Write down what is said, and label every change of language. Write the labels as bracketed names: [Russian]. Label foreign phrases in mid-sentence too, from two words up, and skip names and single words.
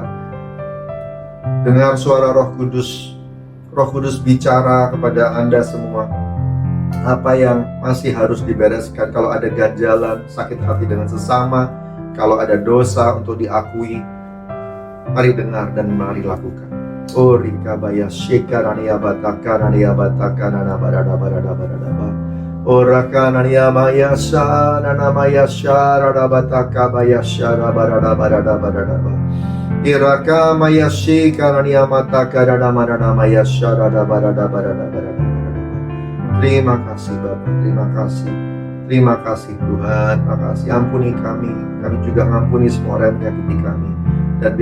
[Indonesian] Dengar suara Roh Kudus. Roh Kudus bicara kepada Anda semua. Apa yang masih harus dibereskan. Kalau ada ganjalan, sakit hati dengan sesama, kalau ada dosa untuk diakui, mari dengar dan mari lakukan. Oh rika baya shikarania bataka nania bataka nana barada barada barada ba. Oh raka nania maya sha nana maya sha rada bataka baya sha barada barada barada ba. Iraka maya shikarania mataka nana marana maya sha rada barada barada barada. Terima kasih Bapak, terima kasih. Terima kasih Tuhan, terima kasih. Ampuni kami juga mengampuni semua orang yang menyakiti kami.